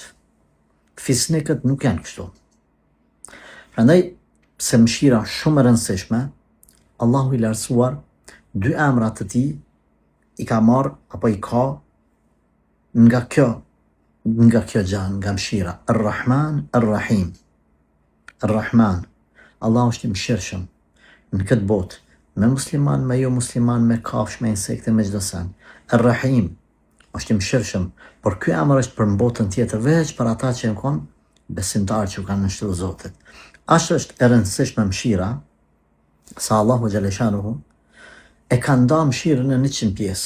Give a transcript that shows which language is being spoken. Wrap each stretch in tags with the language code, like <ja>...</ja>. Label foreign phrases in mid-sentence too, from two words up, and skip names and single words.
<sq>Fisnikët nuk janë kështu. Prandaj, pse mëshira shumë e rëndësishme, Allahu i lartësuar dy emra të tij i ka marrë apo i ka nga kjo gjë, nga mëshira. Ar-Rahman, Ar-Rahim. Ar-Rahman, Allahu është i mëshirshëm në këtë botë, me musliman, me jo musliman, me kafsh, me insekte, me çdo sen. Ar-Rahim është i mëshirshëm, por ky emër është për botën tjetër, veç për ata që janë kon besimtarë që kanë nështruar Zotit. Ashtu është e rëndësishme mëshira, sa Allahu xhaleshanuhu e ka nda mëshirën në 100 pjesë.</sq>